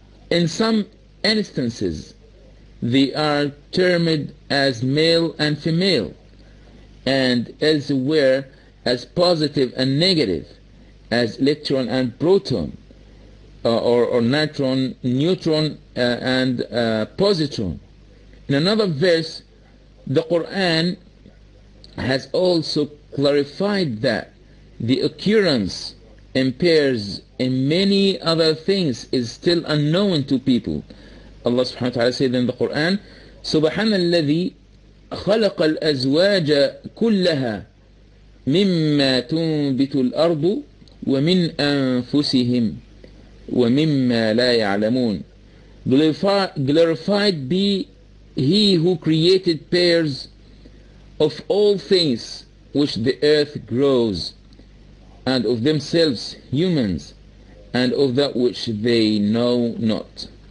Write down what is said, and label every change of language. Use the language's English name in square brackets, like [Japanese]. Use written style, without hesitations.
[English] In some instances, they are termed as male and female, and elsewhere as positive and negative, as electron and proton, or neutron and positron. In another verse, the Qur'an has also clarified that the occurrence in pairs in many other things is still unknown to people. Allah subhanahu wa ta'ala said in the Qur'an, [Arabic] سبحان الذي خلق الأزواج كلها مما تنبت الأرض ومن أنفسهم ومما لا يعلمون. [English] Glorified be He who created pairs of all things which the earth grows, and of themselves, humans, and of that which they know not.